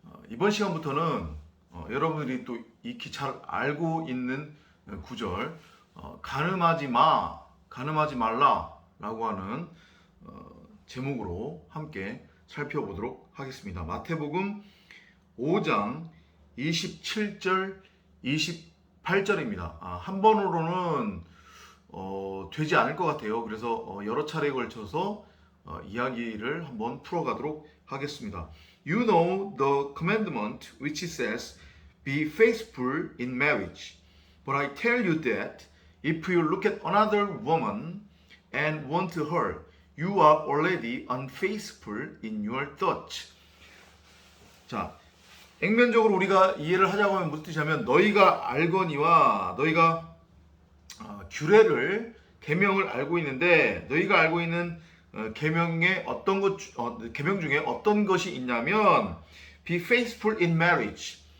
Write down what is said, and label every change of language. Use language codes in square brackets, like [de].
[ko] 이번 시간부터는 여러분들이 또 익히 잘 알고 있는 구절, 가늠하지 마, 가늠하지 말라 라고 하는 제목으로 함께 살펴보도록 하겠습니다. 마태복음 5장 27절 28절입니다. 한 번으로는 되지 않을 것 같아요. 그래서 여러 차례에 걸쳐서 이야기를 한번 풀어가도록 하겠습니다. [en] You know the commandment which says, be faithful in marriage. But I tell you that if you look at another woman and want her, you are already unfaithful in your thoughts. [ko] 자, 액면적으로 우리가 이해를 하자고 하면 무슨 뜻이냐면 너희가 알거니와 너희가 규례를 계명을 알고 있는데 너희가 알고 있는 계명의 계명 중에 어떤 것이 있냐면 [en] be faithful in marriage.